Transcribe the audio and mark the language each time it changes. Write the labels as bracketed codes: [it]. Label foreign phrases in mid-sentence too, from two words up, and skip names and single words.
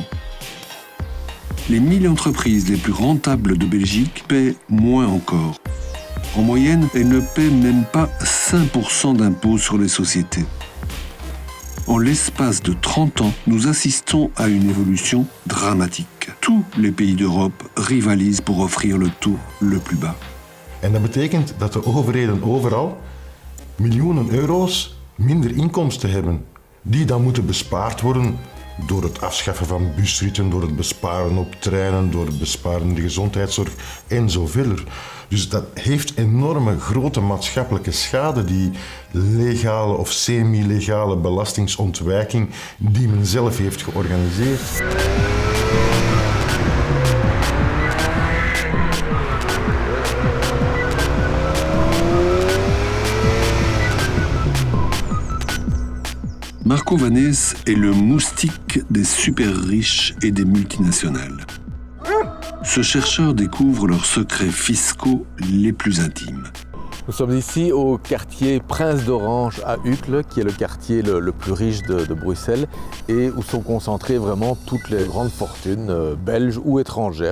[fr] Les 1000 entreprises les plus rentables de Belgique paient moins encore. En moyenne, elles ne paient même pas 5% d'impôts sur les sociétés. En l'espace de 30 ans, nous assistons à une évolution dramatique. Tous les pays d'Europe rivalisent pour offrir le taux le plus bas. [nl] En dat betekent dat de overheden overal miljoenen euro's minder inkomsten hebben, die dan moeten bespaard worden door het afschaffen van busritten, door het besparen op treinen, door het besparen in de gezondheidszorg en zo verder. Dus dat heeft enorme grote maatschappelijke schade, die legale of semi-legale belastingsontwijking die men zelf heeft georganiseerd. [fr] Marco Vanès est le moustique des super riches et des multinationales. Ce chercheur découvre leurs secrets fiscaux les plus intimes. Nous sommes ici au quartier Prince d'Orange à Uccle, qui est le quartier le plus riche de Bruxelles et où sont concentrées vraiment toutes les grandes fortunes belges ou étrangères.